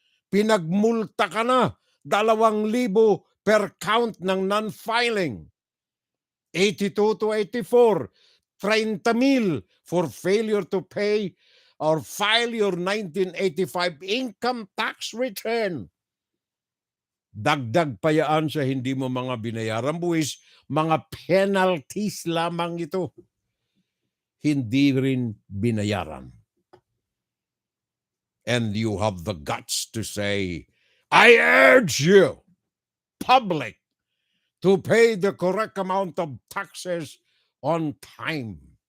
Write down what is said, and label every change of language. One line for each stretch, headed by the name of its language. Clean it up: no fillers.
Filipino: Pinagmulta ka na 2,000 per count ng non-filing.
English: 82 to 84, 30,000 for failure to pay or file your 1985 income tax return.
Filipino: Dagdag pa yaan sa hindi mo mga binayaran buwis, mga penalties lamang ito. Hindi rin binayaran.
English: And you have the guts to say, I urge you, public, to pay the correct amount of taxes on time.